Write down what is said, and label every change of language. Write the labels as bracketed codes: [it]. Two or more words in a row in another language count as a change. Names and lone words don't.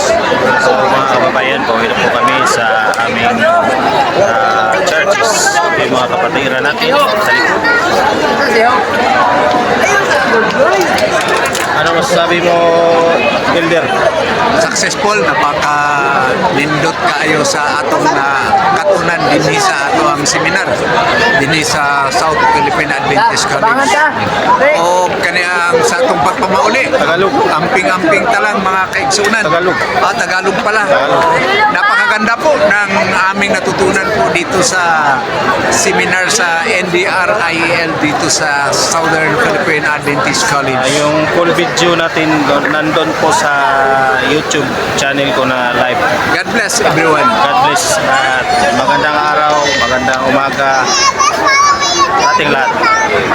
[tl] So mga kababayan, pauwi na po kami sa aming churches. Yung mga kapatiran natin sa likod. Ano masasabi mo, Builder? Successful, [ceb] napaka-lindot kaayo sa atong katunan dinhi sa atong seminar dinhi sa South Philippine Adventist College. O kaniyang sa atong pagpamauli. Tagalog. Amping-amping talang mga kaigsunan. Tagalog. [tl] Tagalog pala. Napakaganda po ng aming natutunan po dito sa seminar sa NDR-IEL dito sa Southern Philippine Adventist College. Yung [en] full video [tl] natin nandun po sa YouTube channel ko na live. [en] God bless everyone. God bless [tl] at magandang araw, magandang umaga sa ating lahat.